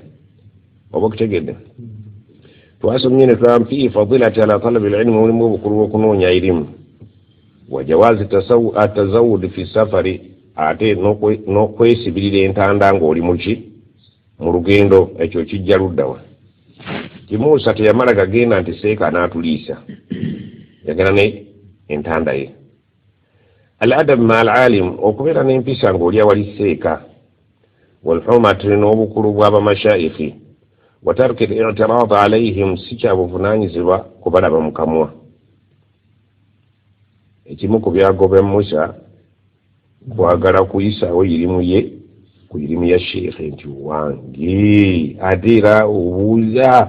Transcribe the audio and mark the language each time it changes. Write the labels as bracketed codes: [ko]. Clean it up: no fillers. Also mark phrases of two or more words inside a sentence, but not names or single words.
[lg] Oba okutegedde twasomye ne tugamba [ar] في فضيلة على طلب العلم, [lg] mulimu obukulu bw'okunoonya irimu, [ar] وجواز التزود في السفر, [lg] ate n'okwesibirira entanda ng'oli mu lugendo. Ekyo kijja luddawa. Kimuusa teyamala gagenda nti Seeka anaatuliisa, yagenda ne entanda ye. [ar] الأدب مع العالم, [lg] okubeera n'empisa ng'oli awali Seeka. [ar] والحرمة, [lg] n'obukulu bw'abamashayikhi. [ar] وترك الاعتراض عليهم, [lg] si kya buvunaanyizibwa kubalaba mu kamwa. Ekimu ku byagoba Musa kwagala kuyisaawo irimu ye ku irimu ya sheekhe nti wange ate era obuuza.